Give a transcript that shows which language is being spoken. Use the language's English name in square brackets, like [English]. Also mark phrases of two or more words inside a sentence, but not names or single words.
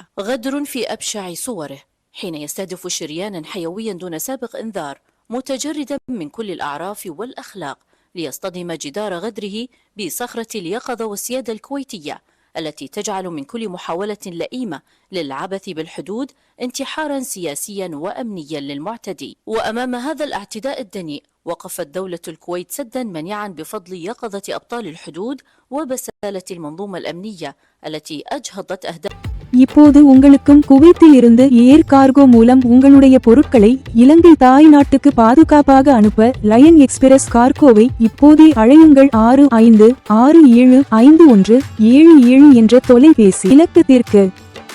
[Arabic] غدر في أبشع صوره حين يستهدف شريانا حيويا دون سابق إنذار متجردا من كل الأعراف والأخلاق ليصطدم جدار غدره بصخرة اليقظة والسيادة الكويتية التي تجعل من كل محاولة لئيمة للعبث بالحدود انتحارا سياسيا وأمنيا للمعتدي. وأمام هذا الاعتداء الدنيء وقفت دولة الكويت سدا منيعا بفضل يقظة أبطال الحدود وبسالة المنظومة الأمنية التي أجهضت أهداف. [Tamil] இப்போது உங்களுக்கும் குவைத்தில் இருந்து [English] air cargo [Tamil] மூலம் உங்களுடைய பொருட்களை இலங்கை தாய் நாட்டுக்கு பாதுகாப்பாக அனுப்ப லயன் எக்ஸ்பிரஸ் கார்கோவை இப்போதே அழையுங்கள். 65675177 என்ற தொலைபேசி இலக்கத்திற்கு.